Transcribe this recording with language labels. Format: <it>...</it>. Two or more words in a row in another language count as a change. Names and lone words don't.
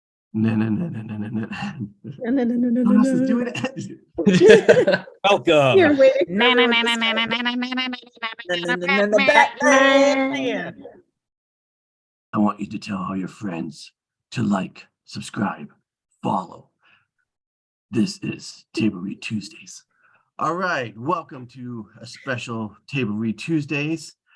<en>No, no, no, no, no, no, no. No, no, no, no, no, Someone else is no. doing it. Welcome. You're waiting for Na na everyone na to na na start. na na na na Batman. I want you to tell all your friends to like, subscribe, follow. This is Table Read Tuesdays. All right, welcome to a special Table Read Tuesdays.</en>